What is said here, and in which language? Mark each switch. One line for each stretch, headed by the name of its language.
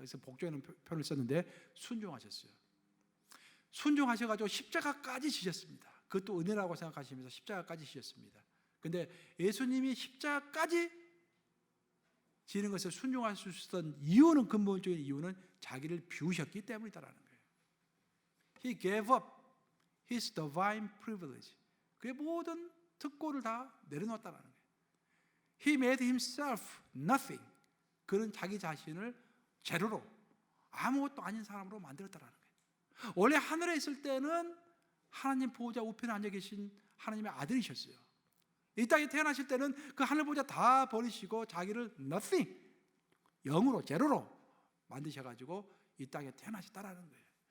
Korean: 그래서 복종이라는 표현을 썼는데 순종하셨어요. 순종하셔가지고 십자가까지 지셨습니다. 그것도 은혜라고 생각하시면서 십자가까지 지셨습니다. 근데 예수님이 십자가까지 지는 것을 순종할 수 있었던 이유는, 근본적인 이유는 자기를 비우셨기 때문이다라는 거예요.
English: He gave up his divine privilege.
Korean: 그의 모든 특권을 다 내려놓았다는 거예요.
English: He made himself nothing.
Korean: 그는 자기 자신을 제로로, 아무것도 아닌 사람으로 만들었다는 거예요. 원래 하늘에 있을 때는 하나님 보호자 우편에 앉아 계신 하나님의 아들이셨어요. 이 땅에 태어나실 때는 그 하늘 보호자 다 버리시고 자기를 nothing, 0으로, 제로로 만드셔가지고 이 땅에 태어나셨다라는 거예요.